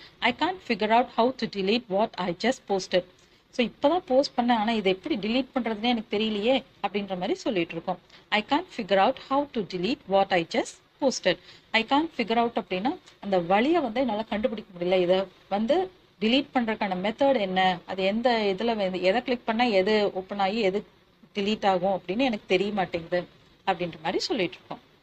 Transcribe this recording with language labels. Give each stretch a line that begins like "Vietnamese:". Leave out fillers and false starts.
English: I can't figure out how to delete what I just posted.
Tamil: So இப்போதான் post பண்ணேன் ஆனால் இதை எப்படி delete பண்ணுறதுனே எனக்கு தெரியலையே அப்படின்ற மாதிரி சொல்லிட்டு இருக்கோம்.
English: I can't figure out how to delete what I just posted. I can't figure out
Tamil: அப்படின்னா அந்த வழியை வந்து என்னால் கண்டுபிடிக்க முடியல. இதை வந்து delete பண்ணுறதுக்கான மெத்தட் என்ன, அது எந்த இதில் வந்து எதை கிளிக் பண்ணால் எது ஓப்பன் ஆகி எது delete ஆகும் அப்படின்னு எனக்கு தெரிய மாட்டேங்குது அப்படின்ற மாதிரி சொல்லிட்டு இருக்கோம்.